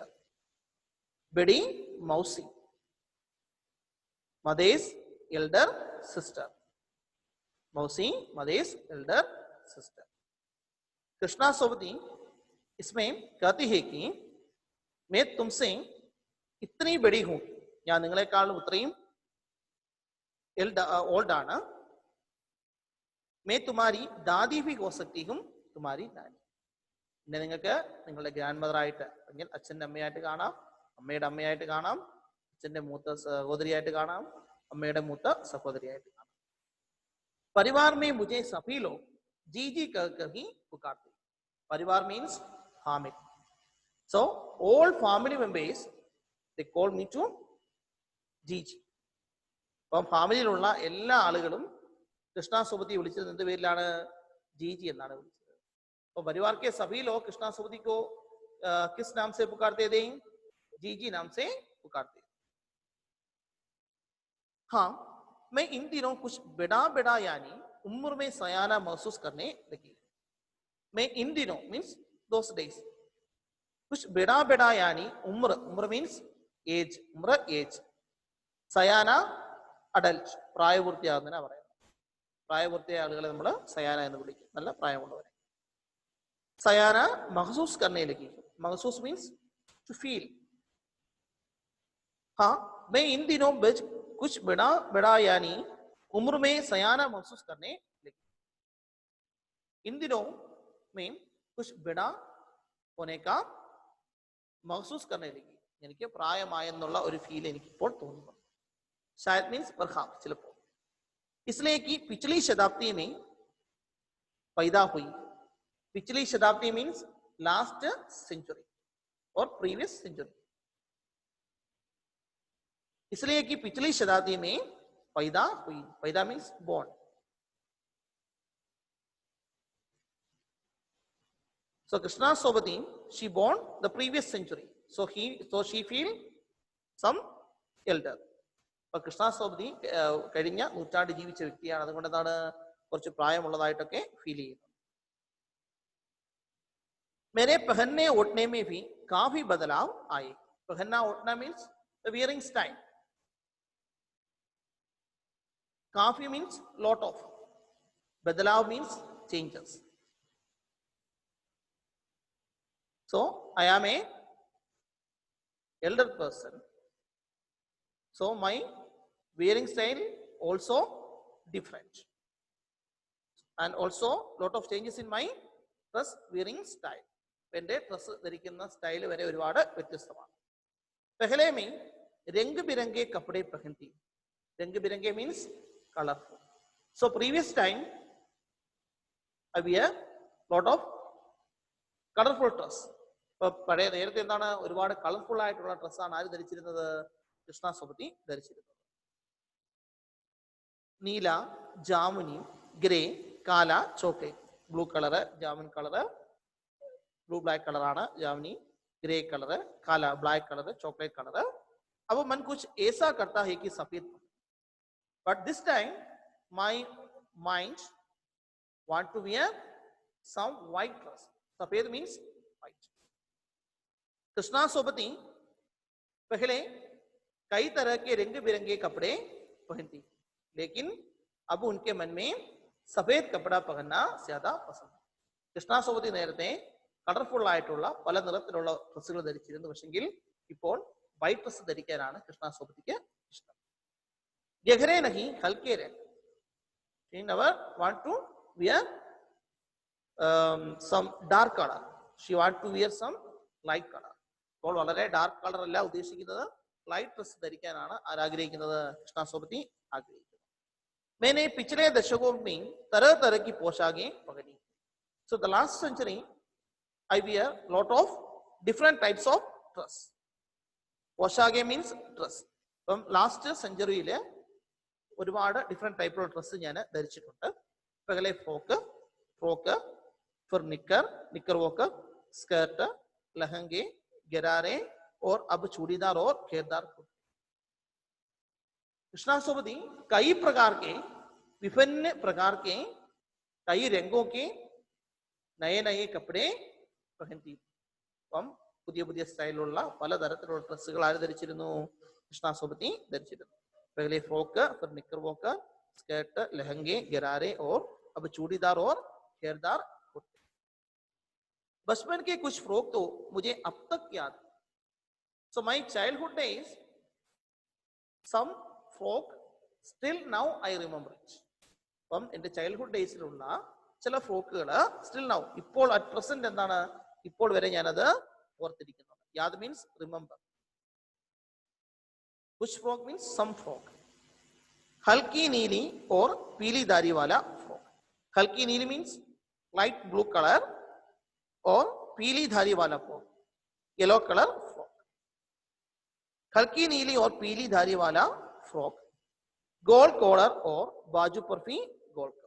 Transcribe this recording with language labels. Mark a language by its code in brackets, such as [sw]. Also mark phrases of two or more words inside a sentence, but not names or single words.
[hi] बेड़ी मौसी [en] mother's elder sister. मौसी mother's elder sister. [hi] कृष्णा सोबती इसमें कहती है कि मैं तुमसे इतनी बड़ी हूं, [ml] ഞാൻ നിങ്ങളെക്കാളും ഇത്രയും ओल्ड ആണ്. [hi] मैं तुम्हारी दादी भी हो सकती हूं, तुम्हारी नानी. [ml] പിന്നെ നിങ്ങൾക്ക് നിങ്ങളുടെ [en] grand mother [ml] ആയിട്ട് അല്ലെങ്കിൽ അച്ഛൻ്റെ അമ്മയായിട്ട് കാണാം, അമ്മയുടെ അമ്മയായിട്ട് കാണാം, അച്ഛൻ്റെ മൂത്ത സഹോദരിയായിട്ട് കാണാം, അമ്മയുടെ മൂത്ത സഹോദരിയായിട്ട് കാണാം. [hi] परिवार में मुझे सभी लोग जी जी कहकर ही पुकारते. [en] परिवार means family. So all family members they call me to Gigi. [ml] അപ്പം ഫാമിലിയിലുള്ള എല്ലാ ആളുകളും കൃഷ്ണ സുബുദി വിളിച്ചത് എന്ത് പേരിലാണ്? जीजी എന്നാണ് വിളിച്ചത്. [hi] तो परिवार के सभी लोग कृष्णा सुबुदी को किस नाम से पुकारते थे? जीजी नाम से पुकारते. हाँ, मैं इन दिनों कुछ बड़ा यानी उम्र में सयाना महसूस करने लगी. मैं इन दिनों [en] means those days. [hi] कुछ बड़ा यानी उम्र [en] means age. [hi] उम्र एज. [ml] സയാന അഡൽട്ട്, പ്രായപൂർത്തിയാകുന്നതിനാ പറയുന്നത്. പ്രായപൂർത്തിയായ ആളുകളെ നമ്മൾ സയാന എന്ന് വിളിക്കും, നല്ല പ്രായമുള്ളവരെ. [hi] सयाना महसूस करने लगी. [en] महसूस means to feel. [hi] हाँ, मैं इन दिनों कुछ बड़ा यानी उम्र में सयाना महसूस करने लगी. इन दिनों में कुछ बड़ा होने का महसूस करने लगी. [ml] എനിക്ക് പ്രായമായെന്നുള്ള ഒരു ഫീൽ എനിക്കിപ്പോൾ തോന്നുന്നു. [hi] शायद मीन्स परखाम ചിലപ്പോൾ. इसलिए कि पिछली शताब्दी में पैदा हुई. पिछली शताब्दी [en] means last century and previous century. [hi] इसलिए कि पिछली शताब्दी में पैदा हुई. [en] पैदा means born. So Krishna Sobati, she born the previous century. So she feel some elder. [ml] അപ്പൊ കൃഷ്ണ സോബതി കഴിഞ്ഞ നൂറ്റാണ്ട് ജീവിച്ച വ്യക്തിയാണ്. അതുകൊണ്ട് എന്താണ് കുറച്ച് പ്രായമുള്ളതായിട്ടൊക്കെ ഫീൽ ചെയ്യുന്നത്. [hi] मेरे पहनने ओढ़ने में भी काफी बदलाव आए. पहनना ओढ़ना [en] means the wearing style. काफी means lot of. बदलाव means changes. So I am a elder person. So my wearing style also different. And also lot of changes in my dress wearing style. [ml] എന്റെ ഡ്രസ് ധരിക്കുന്ന സ്റ്റൈൽ വരെ ഒരുപാട് വ്യത്യസ്തമാണ്. [hi] पहले में रंग बिरंगे कपड़े पहनती. रंग बिरंगे [en] means colorful. So previous time I wear lot of colorful dress. [ml] ഇപ്പൊ പഴയ നേരത്തെ എന്താണ്, ഒരുപാട് കളർഫുൾ ആയിട്ടുള്ള ഡ്രസ്സാണ് ആര് ധരിച്ചിരുന്നത്? കൃഷ്ണാസവതി ധരിച്ചിരുന്നത്. നീല, ജാമുനി, ഗ്രേ, കാല, ചോക്ലേറ്റ്. ബ്ലൂ കളറ്, ജാമുൻ കളറ്, [en] blue black [ml] കളറാണ് ജാമുനി, ഗ്രേ കളറ്, കാല ബ്ലാക്ക് കളറ്, ചോക്ലേറ്റ് കളറ്. [hi] अब मन कुछ ऐसा करता है कि सफेद, [en] but this time my mind want to wear some white dress. सफेद means white. [hi] कृष्णा सोबती पहले कई तरह के रंग बिरंगे कपड़े पहनती, लेकिन अब उनके मन में सफेद कपड़ा पहनना ज्यादा पसंद है. [ml] कृष्णा सोबती നേരത്തെ കളർഫുൾ ആയിട്ടുള്ള പല നിറത്തിലുള്ള ഡ്രസ്സുകൾ ധരിച്ചിരുന്നു, പക്ഷെങ്കിൽ ഇപ്പോൾ വൈറ്റ് ഡ്രസ് ധരിക്കാനാണ് കൃഷ്ണാസോപതിക്ക് ഇഷ്ടം. [hi] गहरे नहीं हल्के रंग. [en] She never want to wear some dark color. She want to wear some light color. [ml] അപ്പോൾ വളരെ ഡാർക്ക് കളർ അല്ല ഉദ്ദേശിക്കുന്നത്, ലൈറ്റ് ഡ്രസ് ധരിക്കാനാണ് ആരാഗ്രഹിക്കുന്നത്? കൃഷ്ണാസോപതി ആഗ്രഹിക്കുന്നത്. [hi] मैंने पिछले दशकों में तरह तरह की पोशाकें पहनी. [en] So the last century I wear lot of different types of dress. പോഷാകെ means dress. [ml] അപ്പം ലാസ്റ്റ് സെഞ്ചുറിയിൽ ഒരുപാട് ഡിഫറെന്റ് ടൈപ്പിലുള്ള ഡ്രസ്സ് ഞാൻ ധരിച്ചിട്ടുണ്ട്. [hi] पहले फ्रॉक, फिर निकर वॉकर, स्कर्ट, लहंगे, गरारे और अब चूड़ीदार और घेरदार कुर्ते. कृष्णासोपती कई प्रकार के, विभिन्न प्रकार के, कई रंगों के नए नए कपड़े पहनती. [ml] അപ്പം പുതിയ പുതിയ സ്റ്റൈലുള്ള പലതരത്തിലുള്ള ഡ്രസ്സുകൾ ആര് ധരിച്ചിരുന്നു? കൃഷ്ണാസോപതി ധരിച്ചിരുന്നു. [hi] पहले फ्रॉक, फिर निकर वॉकर, स्कर्ट, लहंगे, गरारे और अब चूड़ीदार और घेरदार कुर्ते. बचपन के कुछ फ्रॉक तो मुझे अब तक याद है. [en] So my childhood days, some frock still now I remember it. [ml] അപ്പം എന്റെ ചൈൽഡ്ഹുഡ് ഡേയ്സിലുള്ള ചില ഫ്രോക്കുകൾ [en] still now, [ml] ഇപ്പോൾ [en] at present [ml] എന്താണ്, ഇപ്പോൾ വരെ ഞാനത് ഓർത്തിരിക്കുന്നുണ്ട്. [en] യാദ് means remember. [hi] कुछ फ्रॉक [en] means some frock. [hi] हल्की नीली और पीली धारी वाला फ्रॉक. हल्की नीली [en] means light blue colour [hi] और पीली धारी वाला फ्रॉक, [en] yellow colour frock. [hi] हल्की नीली और पीली धारी वाला फ्रॉक, गोल कॉलर और बाजू पर भी गोल कलर.